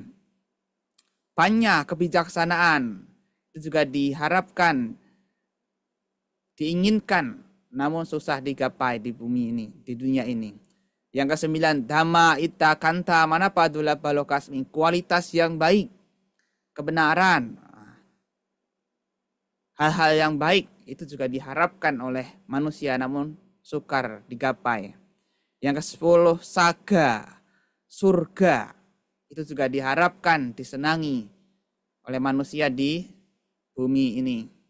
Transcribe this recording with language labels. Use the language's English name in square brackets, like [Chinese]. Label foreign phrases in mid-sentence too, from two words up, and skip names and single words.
[Indonesian] Panya, kebijaksanaan, itu juga diharapkan, diinginkan, namun susah digapai di bumi ini, di dunia ini. Yang kesembilan, [Pali] dhamma ita kanta manapa dulaba lokasming. [Indonesian] Kualitas yang baik, kebenaran, hal-hal yang baik itu juga diharapkan oleh manusia, namun sukar digapai. Yang ke-10, saga, surga, itu juga diharapkan, disenangi oleh manusia di bumi ini.